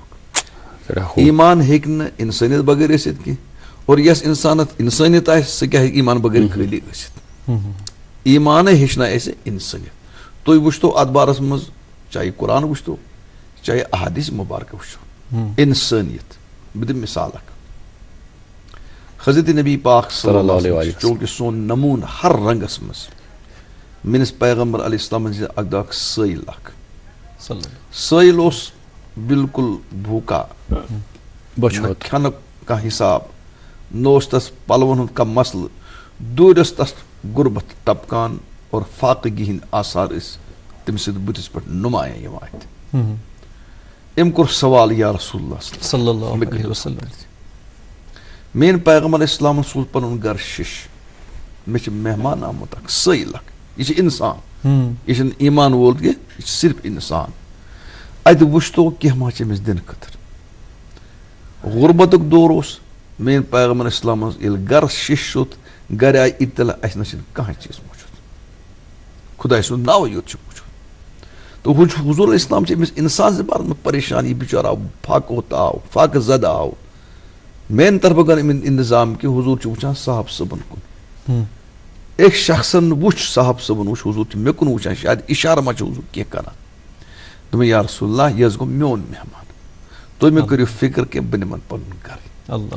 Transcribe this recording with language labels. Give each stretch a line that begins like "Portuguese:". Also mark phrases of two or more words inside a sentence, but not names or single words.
Kashmiri: ایمان ہیٚکہِ نہٕ انسانیت بغٲر ٲسِتھ کینٛہہ, اور یس انسانس انسانیت آسہِ سُہ کیٛاہ ہیٚکہِ ایمان بغٲر خٲلی ٲسِتھ. ایمانے ہیٚچھنایہِ اَسہِ انسانیت. تُہۍ وٕچھتو اتھ بارس منٛز چاہے قرآن وٕچھتو چاہے احادیث مبارکہ وٕچھو, انسانیت. بہٕ دِمہٕ مثال اکھ. حضرت نبی پاک
Arabic: صلی اللہ علیہ وسلم
Kashmiri: چوٗنٛکہِ سون نموٗن ہر رنگس منٛز, میٲنِس پیغمبر علیہ السلامن چھِ اکھ دۄہ اکھ سٲیل اکھ. سٲیل اوس بالکل بھوٗکا, نہ کھٮ۪نُک کانٛہہ حساب, نہ اوس تس پلون ہُنٛد کانٛہہ مسلہٕ, دوٗرِ ٲس تس غُربت ٹپکان اور فاقگی ہٕنٛدۍ آثار ٲسۍ تٔمۍ سٕنٛدِ بُتھِس پٮ۪ٹھ نُمایاں یِوان اَتھِ. أمۍ کوٚر سوال
Arabic: یا رسول اللہ صلی اللہ علیہ وسلم,
Kashmiri: میٲنۍ پیغمبر علیہ السلامن سوٗز پنُن گرٕ شِش, مےٚ چھُ مہمان آمُت اکھ سٲیل اکھ, یہِ چھُ انسان, یہِ چھُنہٕ ایمان وول کینٛہہ, یہِ چھُ صرف انسان. اتہِ وٕچھتو کینٛہہ ما چھِ أمِس دِنہٕ خٲطرٕ. غُربتُک دور اوس, میٲنۍ پیغمبر
Arabic: علیہ السلام
Kashmiri: ییٚلہِ گرس شِش شوٚد گرِ آیہِ اطلاع اَسہِ نہ چھُنہٕ کانٛہہ چیٖز موٗجوٗد, خۄداے سُنٛد ناوٕے یوت چھُ موٗجوٗد. تو حضور
Arabic: علیہ السلام
Kashmiri: چھِ أمِس انسان سٕنٛدِ بارس منٛز پریشان, یہِ بِچور آو فاقہٕ آو, فاقہٕ زدٕ آو. میانہِ طرفہٕ کر أمۍ انتظام کہِ حضوٗر چھُ وٕچھان صاحب صٲبن کُن. أکۍ شخصن وٕچھ صاحب صٲبن وٕچھ, حضوٗر چھُ مےٚ کُن وٕچھان, شاید اِشارٕ ما چھُ حضوٗر کینٛہہ کران. دوٚپمَے
Arabic: یا رسول اللہ,
Kashmiri: یہِ حظ گوٚو میون مہمان, تُہۍ مےٚ کٔرِو فِکر کینٛہہ بہٕ نِمن پنُن گرٕ.